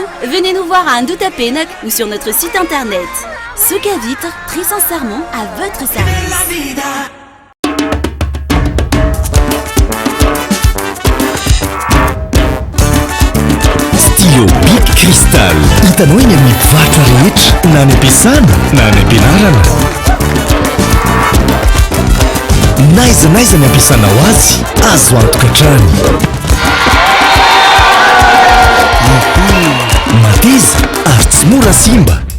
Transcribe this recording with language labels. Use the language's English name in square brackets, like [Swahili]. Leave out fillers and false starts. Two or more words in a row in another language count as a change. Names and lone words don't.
[French] Venez nous voir à Andouta Pénoc ou sur notre site internet. Soka Vitres, très sincèrement à votre service. Stylo Bic Cristal. [Malagasy] Hitanao eny amin'ny mpivarotra rehetra na any am-piasana na any am-pianarana. Naiza ny ampiasanao azy, azo antoka hatrany. Mateza ary tsy mora simba.